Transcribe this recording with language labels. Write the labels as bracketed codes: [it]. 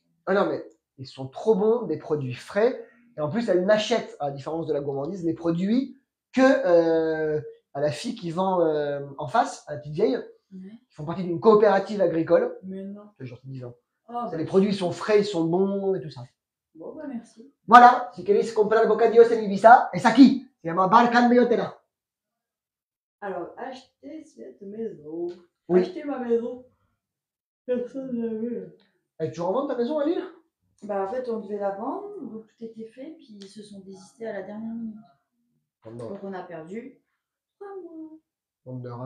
[fr] Ah non, mais ils sont trop bons, des produits frais. Et en plus, elle n'achète, à la différence de la gourmandise, les produits que à la fille qui vend en face, à la petite vieille, qui font partie d'une coopérative agricole. Mais non. C'est genre 10 ans. Oh, les produits sont frais, ils sont bons et tout ça. Bon, bah merci. [es] Voilà, si queréis comprar bocadillos en Ibiza, es aquí. Se llama Bar Can Bellotera. [fr] Alors, acheter cette maison. Oui. Acheter ma maison. Personne ne l'a vu. Elle est toujours en vente ta maison à Lille? Bah, en fait, on devait la vendre, donc tout était fait, puis ils se sont désistés à la dernière minute. Donc on a perdu 3 mois.